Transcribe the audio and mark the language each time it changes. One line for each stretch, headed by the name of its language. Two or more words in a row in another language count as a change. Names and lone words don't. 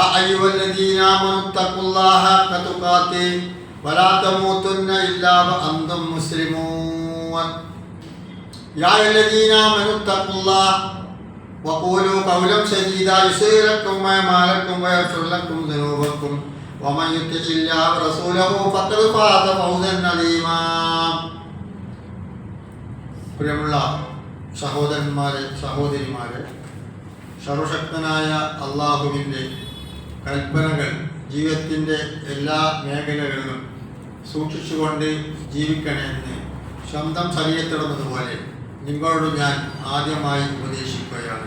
Arabic: أيها الذين آمنوا اتقوا الله حق تقاته ولا تموتن إلا وأنتم مسلمون يا أيها الذين آمنوا اتقوا الله وقولوا قولا سديدا يصلح لكم أعمالكم ويغفر لكم ذنوبكم ومن يطع الله ورسوله فقد فاز فوزا عظيما
Malayalam: പ്രിയമുള്ള സഹോദരന്മാരെ സഹോദരിമാരെ, സർവശക്തനായ അള്ളാഹുവിൻ്റെ കൽപ്പനകൾ ജീവിതത്തിൻ്റെ എല്ലാ മേഖലകളിലും സൂക്ഷിച്ചുകൊണ്ട് ജീവിക്കണമെന്ന് സ്വന്തം ശരീരത്തിടുന്നതുപോലെ നിങ്ങളോട് ഞാൻ ആദ്യമായി ഉപദേശിക്കുകയാണ്.